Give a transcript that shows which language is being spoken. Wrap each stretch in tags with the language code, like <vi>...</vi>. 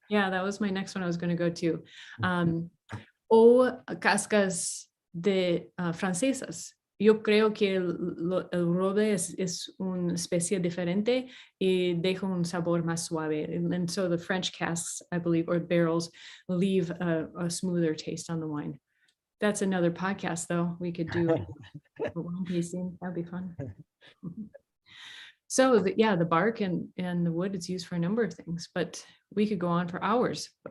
<en>Yeah, that was my next one I was going to go to.</en> <es>O cascas de francesas. Yo creo que el roble es una especie diferente y deja un sabor más suave.</es> <en>And so the French casks, I believe, or barrels, leave a smoother taste on the wine. That's another podcast, though. We could do a wine tasting. That'd be fun. So the bark and the wood is used for a number of things, but we could go on for hours.</en>